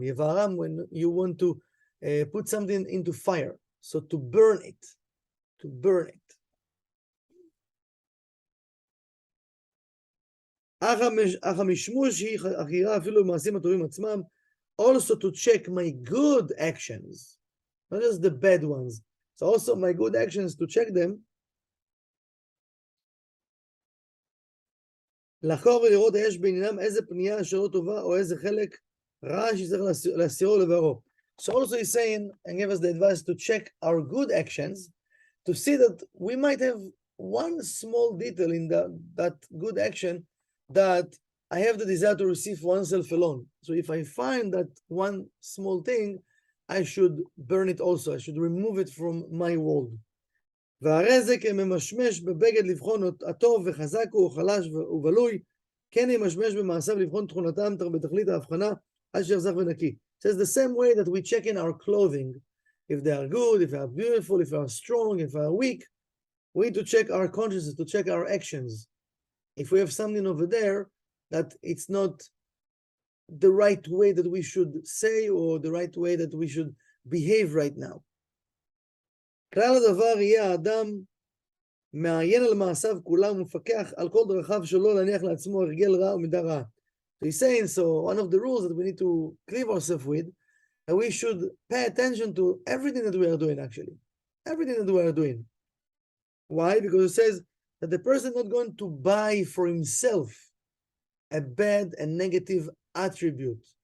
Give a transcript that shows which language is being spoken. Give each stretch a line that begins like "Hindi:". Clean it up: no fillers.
English: Yevaharam, when you want to put something into fire, so to burn it, also to check my good actions, not just the bad ones. So also my good actions, to check them.
Hebrew: לחקור ולראות יש בעניינם איזה פנייה שלא טובה או איזה חלק רע שצריך להסירו לברו.
English: So also he's saying, and give us the advice to check our good actions, to see that we might have one small detail in that good action that I have the desire to receive oneself alone. So if I find that one small thing, I should burn it also. I should remove it from my world.
Hebrew: והרי זה כממשמש בבגד לבחון הטוב וחזק הוא, חלש ובלוי, כן ימשמש במעשיו לבחון תכונתם בתכלית ההבחנה, עד שיחזק ונקי.
English: It says the same way that we check in our clothing, if they are good, if they are beautiful, if they are strong, if they are weak, we need to check our consciousness, to check our actions. If we have something over there that it's not the right way that we should say or the right way that we should behave right now.
Hebrew: כלל הדבר יהיה האדם מעיין על מעשיו כולם ומפקח על כל דרכיו שלא להניח לעצמו הרגל רע ומידה רעה.
English: So he's saying, so one of the rules that we need to cleave ourselves with, that we should pay attention to everything that we are doing actually. Everything that we are doing. Why? Because it says that the person is not going to buy for himself a bad and negative attribute.